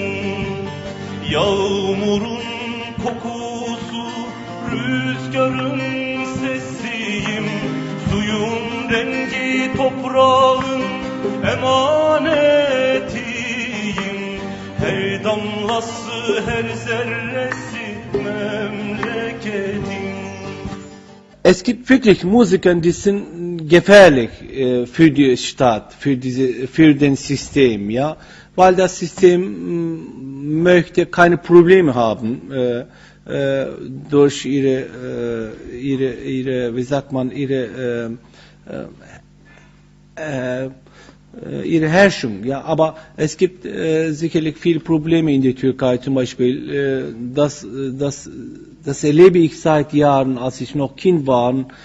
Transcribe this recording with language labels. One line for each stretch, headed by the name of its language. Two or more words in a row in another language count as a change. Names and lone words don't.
Turkish: Yağmurun kokusu, rüzgarın sesiyim. Suyun rengi toprağın emanetiyim. Her damlası, her zerresi memleketim.
German: Es gibt wirklich Musiker, die sind gefährlich für die Stadt, für den System, ja, weil das System möchte keine Probleme haben durch ihre Herrschung, ja, aber es gibt sicherlich viele Probleme in der Türkei, zum Beispiel, das erlebe ich seit Jahren, als ich noch Kind war.